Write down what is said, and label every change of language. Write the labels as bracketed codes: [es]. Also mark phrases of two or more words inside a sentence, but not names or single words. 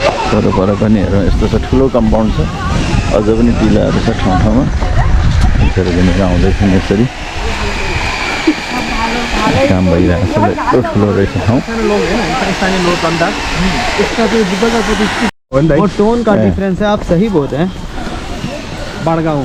[ne] पर पनि हेरौँ यस्तो छ ठुलो कम्पाउन्ड छ अझ पनि टिलाहरू छ ठाउँ ठाउँमा मान्छेहरू आउँदैछन् यसरी काम भइरहेको छ यत्रो ठुलो रहेछ ठाउँ [hi] वो टोन का डिफरेंस है आप सही बोल रहे हैं बड़गांव